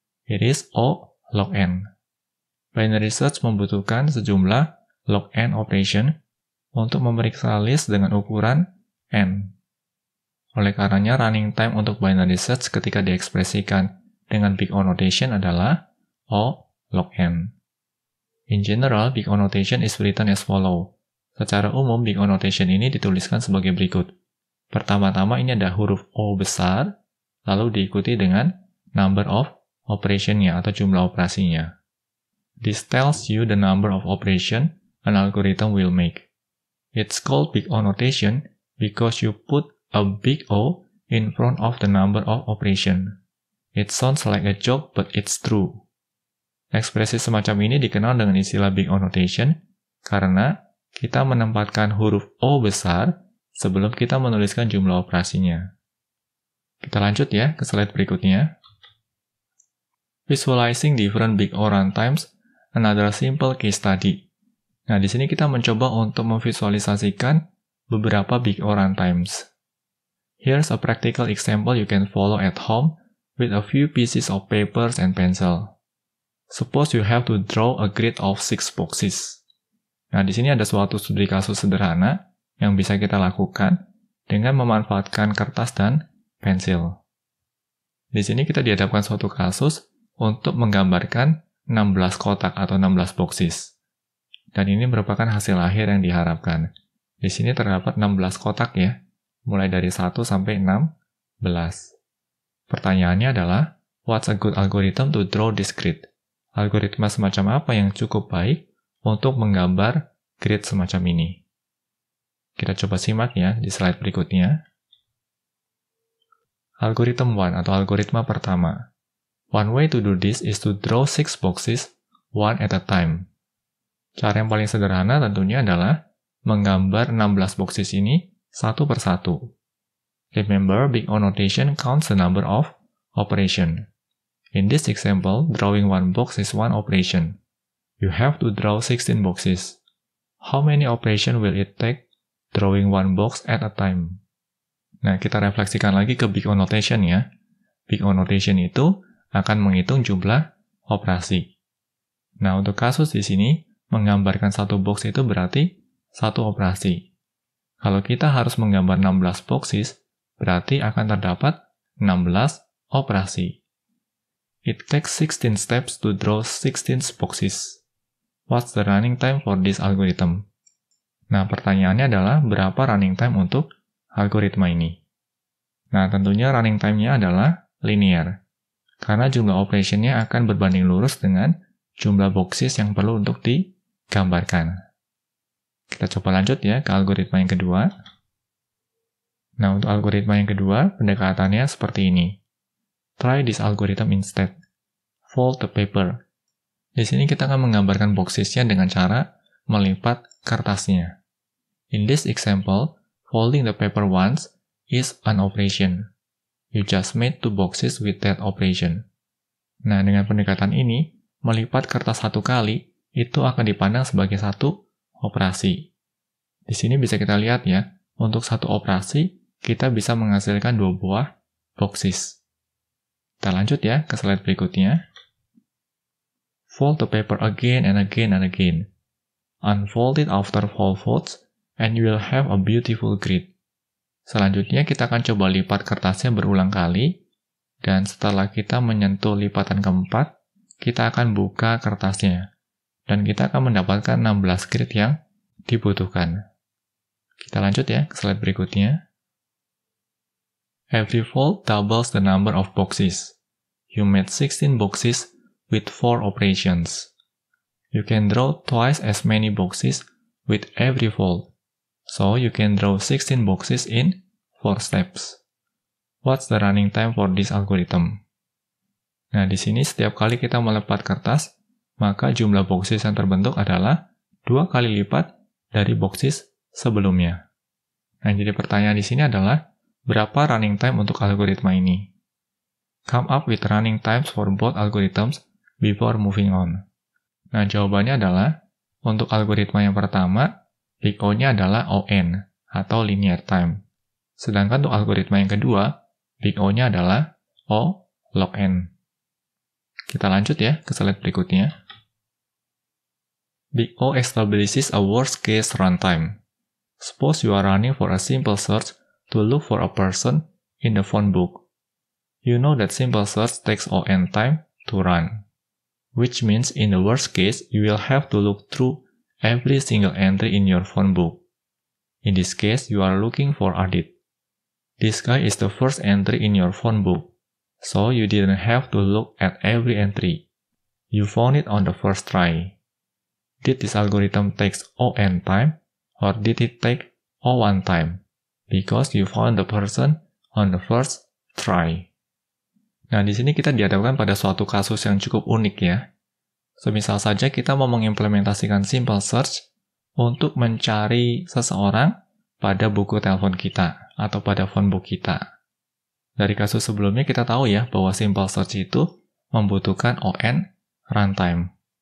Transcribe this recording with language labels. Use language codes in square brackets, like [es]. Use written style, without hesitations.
[en] It is O log n. [id] Binary search membutuhkan sejumlah log n operation untuk memeriksa list dengan ukuran n. Oleh karenanya, running time untuk binary search ketika diekspresikan dengan Big O notation adalah O log n. [en] In general, Big O notation is written as follow. [id] Secara umum, Big O notation ini dituliskan sebagai berikut. Pertama-tama ini ada huruf O besar, lalu diikuti dengan number of operation-nya atau jumlah operasinya. [en] This tells you the number of operation an algorithm will make. It's called Big O notation because you put a big O in front of the number of operation. It sounds like a joke, but it's true. [id] Ekspresi semacam ini dikenal dengan istilah Big O notation karena kita menempatkan huruf O besar sebelum kita menuliskan jumlah operasinya. Kita lanjut ya ke slide berikutnya. [en] Visualizing different Big O runtimes, another simple case study. [id] Nah, di sini kita mencoba untuk memvisualisasikan beberapa Big O runtimes. [en] Here's a practical example you can follow at home with a few pieces of papers and pencil. Suppose you have to draw a grid of 6 boxes. [id] Nah, di sini ada suatu studi kasus sederhana yang bisa kita lakukan dengan memanfaatkan kertas dan pensil. Di sini kita dihadapkan suatu kasus untuk menggambarkan 16 kotak atau 16 boxes. Dan ini merupakan hasil akhir yang diharapkan. Di sini terdapat 16 kotak ya, mulai dari 1 sampai 16. Pertanyaannya adalah, [en] what's a good algorithm to draw this grid? [id] Algoritma semacam apa yang cukup baik untuk menggambar grid semacam ini? Kita coba simak ya di slide berikutnya. Algorithm 1 atau algoritma pertama. [en] One way to do this is to draw 6 boxes, one at a time. [id] Cara yang paling sederhana tentunya adalah menggambar 16 boxes ini satu persatu. [en] Remember, Big O notation counts the number of operation. In this example, drawing one box is one operation. You have to draw 16 boxes. How many operation will it take drawing one box at a time? [id] Nah, kita refleksikan lagi ke Big O notation ya. Big O notation itu akan menghitung jumlah operasi. Nah, untuk kasus di sini, menggambarkan satu box itu berarti satu operasi. Kalau kita harus menggambar 16 boxes, berarti akan terdapat 16 operasi. [en] It takes 16 steps to draw 16 boxes. What's the running time for this algorithm? [id] Nah, pertanyaannya adalah berapa running time untuk algoritma ini? Nah, tentunya running time-nya adalah linear, karena jumlah operation-nya akan berbanding lurus dengan jumlah boxes yang perlu untuk digambarkan. Kita coba lanjut ya ke algoritma yang kedua. Nah, untuk algoritma yang kedua, pendekatannya seperti ini. [en] Try this algorithm instead. Fold the paper. [id] Di sini kita akan menggambarkan boxes-nya dengan cara melipat kertasnya. [en] In this example, folding the paper once is an operation. You just made 2 boxes with that operation. [id] Nah, dengan pendekatan ini, melipat kertas 1 kali itu akan dipandang sebagai satu operasi. Di sini bisa kita lihat ya, untuk satu operasi, kita bisa menghasilkan 2 buah boxes. Kita lanjut ya ke slide berikutnya. [en] Fold the paper again and again and again. Unfold it after 4 folds, and you will have a beautiful grid. [id] Selanjutnya kita akan coba lipat kertasnya berulang kali, dan setelah kita menyentuh lipatan keempat, kita akan buka kertasnya, dan kita akan mendapatkan 16 grid yang dibutuhkan. Kita lanjut ya ke slide berikutnya. [en] Every fold doubles the number of boxes. You made 16 boxes with 4 operations. You can draw twice as many boxes with every fold. So you can draw 16 boxes in 4 steps. What's the running time for this algorithm? [id] Nah, di sini setiap kali kita melipat kertas, maka jumlah boxes yang terbentuk adalah 2 kali lipat dari boxes sebelumnya. Nah, jadi pertanyaan di sini adalah, berapa running time untuk algoritma ini? [en] Come up with running times for both algorithms before moving on. [id] Nah, jawabannya adalah, untuk algoritma yang pertama, Big O-nya adalah ON, atau linear time. Sedangkan untuk algoritma yang kedua, Big O-nya adalah O log N. Kita lanjut ya ke slide berikutnya. [en] Big O establishes a worst case runtime. Suppose you are running for a simple search to look for a person in the phone book. You know that simple search takes ON time to run, which means in the worst case, you will have to look through every single entry in your phone book. In this case, you are looking for Adit. This guy is the first entry in your phone book, so you didn't have to look at every entry. You found it on the first try. Did this algorithm takes ON time, or did it take O1 time? Because you found the person on the first try. [id] Nah, di sini kita dihadapkan pada suatu kasus yang cukup unik ya. Semisal saja kita mau mengimplementasikan simple search untuk mencari seseorang pada buku telepon kita atau pada phone book kita. Dari kasus sebelumnya kita tahu ya bahwa simple search itu membutuhkan ON runtime.